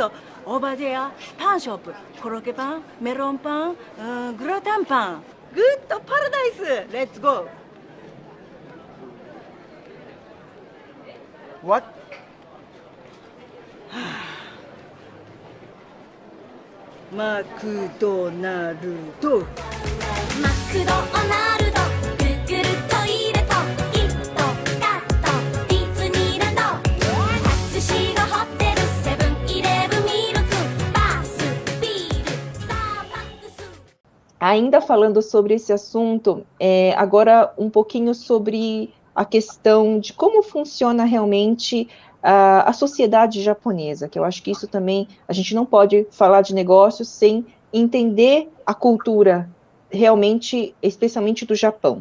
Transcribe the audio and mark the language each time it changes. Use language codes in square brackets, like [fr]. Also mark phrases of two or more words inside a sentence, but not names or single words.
[en] Over there, pan shop, [ja] コロッケパン, メロンパン, グラタンパン. [en] Good paradise. Let's go. What? McDonald's. [ja] マクドナルドグーグルトイレとキットカットディズニーランドタクシーのホテルセブンイレブンミルクバスビールスターバックス [pt] Ainda falando sobre esse assunto, agora um pouquinho sobre a questão de como funciona realmente a sociedade japonesa, que eu acho que isso também, a gente não pode falar de negócios sem entender a cultura realmente, especialmente do Japão.